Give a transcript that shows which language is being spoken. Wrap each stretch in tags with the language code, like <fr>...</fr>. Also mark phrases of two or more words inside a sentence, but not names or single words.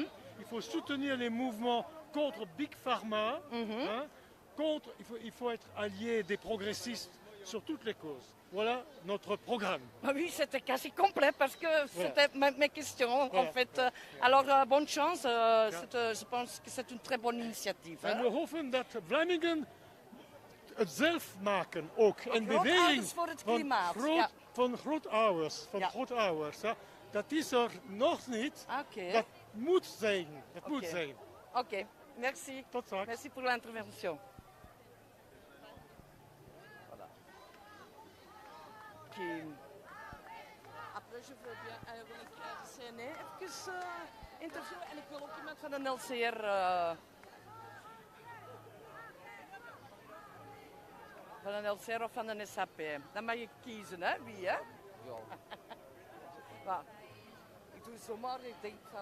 <fr>Il faut soutenir les mouvements contre Big Pharma. Il faut être allié des progressistes sur toutes les causes. Voilà notre programme. Ah oui, c'était quasi complet parce que c'était mes questions en fait. Alors, bonne chance. Je pense que c'est une très bonne initiatieve.</fr> <nl>En we hopen dat Vlamingen het zelf maken ook. En beweging voor het klimaat. van grootouders. Dat is er nog niet. Okay. Dat moet zijn. Dat moet zijn. Oké, merci. Tot straks.</nl> <fr>Merci pour l'intervention. Après, je veux bien</fr> <nl>wil ik de CNE even interviewen en ik wil ook iemand van de LCR. Van een LCR of van een SAP. Dan mag je kiezen, hè? Wie, hè? Ja. Maar, ik doe zomaar, ik denk van...</nl>